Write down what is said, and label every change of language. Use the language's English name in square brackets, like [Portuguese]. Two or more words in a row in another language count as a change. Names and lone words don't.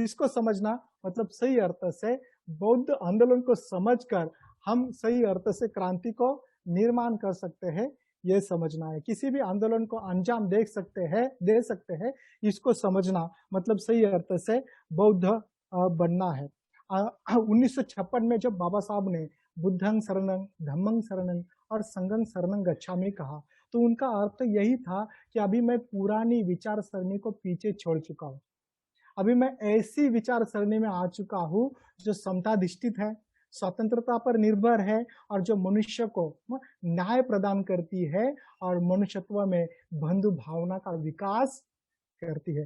[Hindi] इसको समझना मतलब सही अर्थ से बौद्ध आंदोलन को समझकर हम सही अर्थ से क्रांति को निर्माण कर सकते हैं, ये समझना है। किसी भी आंदोलन को अंजाम दे सकते हैं, इसको समझना मतलब सही अर्थ से बौद्ध बनना है। 1956 में जब बाबा साहब ने [Pali] बुद्धं शरणं, धम्मं शरणं [Hindi] और [Pali] संघं शरणं गच्छामि [Hindi] कहा, तो उनका अर्थ यही था कि अभी मैं पुरानी विचार सरणी को पीछे छोड़ चुका हूँ। अभी मैं ऐसी विचार सरणी में आ चुका हूँ जो समताधिष्ठित है, स्वतंत्रता पर निर्भर है और जो मनुष्य को न्याय प्रदान करती है और मनुष्यत्व में बंधु भावना का विकास करती है।